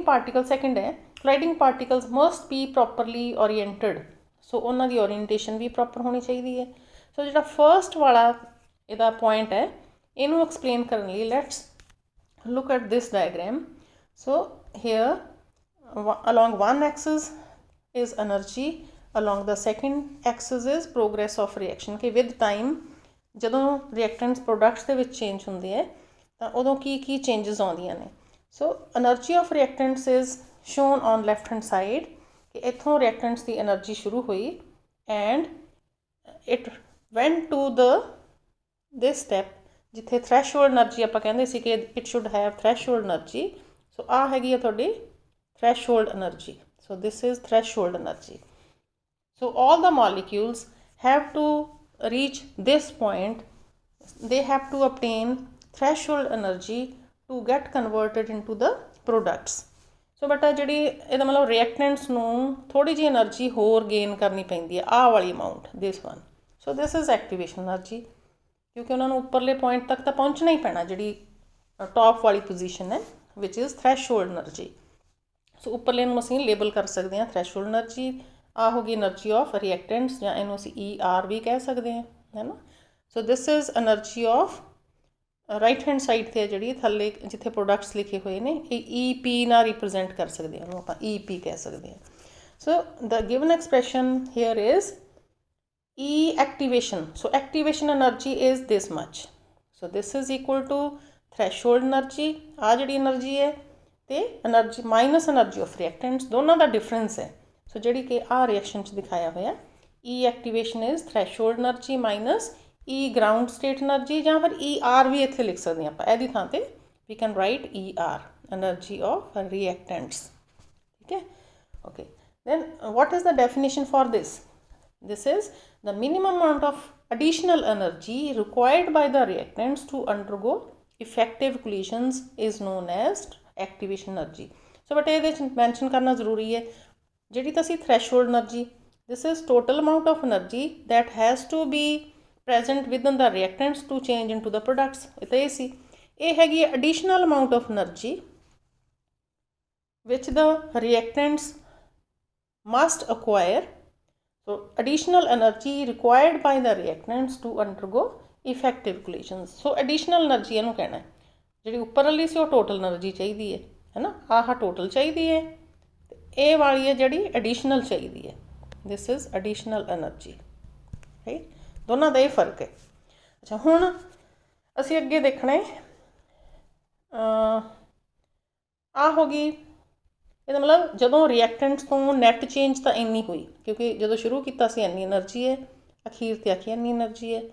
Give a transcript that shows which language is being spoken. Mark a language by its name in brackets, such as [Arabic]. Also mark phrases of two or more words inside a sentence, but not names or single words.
[English] particle second [Punjabi] ਹੈ [English] colliding particles must be properly oriented [Punjabi] ਸੋ ਉਹਨਾਂ ਦੀ ਓਰੀਐਂਟੇਸ਼ਨ ਵੀ ਪ੍ਰੋਪਰ ਹੋਣੀ ਚਾਹੀਦੀ ਹੈ ਸੋ ਜਿਹੜਾ ਫਰਸਟ ਵਾਲਾ ਇਹਦਾ ਪੁਆਇੰਟ ਹੈ ਇਹਨੂੰ ਐਕਸਪਲੇਨ ਕਰਨ ਲਈ [English] let's look at this diagram so here along one axis is energy along the second axis is progress of reaction [Punjabi] कि [English] with time [Punjabi] ਜਦੋਂ [English] reactants products [Punjabi] ਦੇ ਵਿੱਚ change ਹੁੰਦੇ ਹੈ ਤਾਂ ਉਦੋਂ ਕੀ ਚੇਂਜਸ ਆਉਂਦੀਆਂ ਨੇ। [English] so energy of reactants is shown on left hand side [Punjabi] ਕਿ ਇੱਥੋਂ ਰਿਐਕਟੈਂਟਸ ਦੀ ਐਨਰਜੀ ਸ਼ੁਰੂ ਹੋਈ [English] and it went to this step [Punjabi] ਜਿੱਥੇ [English] threshold energy [Punjabi] ਆਪਾਂ ਕਹਿੰਦੇ ਸੀ ਕਿ [English] it should have threshold energy. [Punjabi] ਸੋ ਆਹ ਹੈਗੀ ਆ ਤੁਹਾਡੀ [English] threshold energy. so this is threshold energy. So all the molecules have to reach this point, they have to obtain threshold energy to get converted into the products. [Punjabi] So ਬਟ ਜਿਹੜੀ ਇਹਦਾ ਮਤਲਬ ਰਿਐਕਟੈਂਟਸ ਨੂੰ ਥੋੜ੍ਹੀ ਜਿਹੀ ਐਨਰਜੀ ਹੋਰ ਗੇਨ ਕਰਨੀ ਪੈਂਦੀ ਹੈ, ਆਹ ਵਾਲੀ ਅਮਾਊਂਟ, [English] this one. so this is activation energy, [Punjabi] ਕਿਉਂਕਿ ਉਹਨਾਂ ਨੂੰ ਉੱਪਰਲੇ ਪੁਆਇੰਟ ਤੱਕ ਤਾਂ ਪਹੁੰਚਣਾ ਹੀ ਪੈਣਾ, ਜਿਹੜੀ ਟੌਪ ਵਾਲੀ ਪੋਜੀਸ਼ਨ ਹੈ [English] which is threshold energy. [Punjabi] ਸੋ ਉੱਪਰਲੇ ਨੂੰ ਅਸੀਂ ਲੇਬਲ ਕਰ ਸਕਦੇ ਹਾਂ [English] threshold energy. [Punjabi] ਆ ਹੋ ਗਈ [English] energy of reactants, [Punjabi] ਜਾਂ ਇਹਨੂੰ ਅਸੀਂ ER ਵੀ ਕਹਿ ਸਕਦੇ ਹਾਂ, ਹੈ ਨਾ। [English] so this is energy of right hand side [Punjabi] 'ਤੇ ਜਿਹੜੀ ਥੱਲੇ ਜਿੱਥੇ ਪ੍ਰੋਡਕਟਸ ਲਿਖੇ ਹੋਏ ਨੇ ਇਹ EP ਨਾਲ ਰਿਪਰੈਜ਼ੈਂਟ ਕਰ ਸਕਦੇ ਹਾਂ, ਉਹਨੂੰ ਆਪਾਂ EP ਕਹਿ ਸਕਦੇ ਹਾਂ। [English] so the given expression here is E activation. So activation energy is this much. So this is equal to threshold energy, [Punjabi] ਆ ਜਿਹੜੀ ਐਨਰਜੀ ਹੈ, ਤੇ [English] energy minus energy of reactants, [Punjabi] ਦੋਨਾਂ ਦਾ ਡਿਫਰੈਂਸ ਹੈ। ਸੋ ਜਿਹੜੀ ਕਿ ਆਹ ਰਿਐਕਸ਼ਨ 'ਚ ਦਿਖਾਇਆ ਹੋਇਆ [English] E activation is threshold energy minus E ground state energy, [Punjabi] ਜਾਂ ਫਿਰ ER ਵੀ ਇੱਥੇ ਲਿਖ ਸਕਦੇ ਹਾਂ ਆਪਾਂ, ਇਹਦੀ ਥਾਂ ਤੇ [English] we can write ER, energy of reactants, [Punjabi] ਠੀਕ ਹੈ। [English] Okay, then what is the definition for this? This is the minimum amount of additional energy required by the reactants to undergo effective collisions is known as activation energy. So but [Punjabi] ਇਹਦੇ 'ਚ ਮੈਂਸ਼ਨ ਕਰਨਾ ਜ਼ਰੂਰੀ ਹੈ ਜਿਹੜੀ ਤਾਂ ਸੀ [English] threshold energy, this is total amount of energy that has to be present within the reactants to change into the products. [Punjabi] ਇਹ ਤਾਂ ਇਹ ਸੀ। ਇਹ ਹੈਗੀ [English] additional amount of energy which the reactants must acquire. So additional energy required by the reactants to undergo effective collisions. So additional energy [Punjabi] ਇਹਨੂੰ ਕਹਿਣਾ, ਜਿਹੜੀ ਉੱਪਰ ਵਾਲੀ ਸੀ ਉਹ [English] total energy [Punjabi] ਚਾਹੀਦੀ ਹੈ ਨਾ, ਆਹ ਟੋਟਲ ਚਾਹੀਦੀ ਹੈ, ਇਹ ਵਾਲੀ ਹੈ ਜਿਹੜੀ ਐਡੀਸ਼ਨਲ ਚਾਹੀਦੀ ਹੈ, [English] this is additional energy, right. [Punjabi] ਦੋਨਾਂ ਦਾ ਇਹ ਫਰਕ ਹੈ। ਅੱਛਾ, ਹੁਣ ਅਸੀਂ ਅੱਗੇ ਦੇਖਣਾ ਹੈ, ਆਹ ਹੋ ਗਈ, ਇਹਦਾ ਮਤਲਬ ਜਦੋਂ ਰਿਐਕਟੈਂਟਸ ਤੋਂ [English] net change [Punjabi] ਤਾਂ ਇੰਨੀ ਹੋਈ, ਕਿਉਂਕਿ ਜਦੋਂ ਸ਼ੁਰੂ ਕੀਤਾ ਸੀ ਇੰਨੀ ਐਨਰਜੀ ਹੈ, ਅਖੀਰ 'ਤੇ ਆਖੀ ਇੰਨੀ ਐਨਰਜੀ ਹੈ।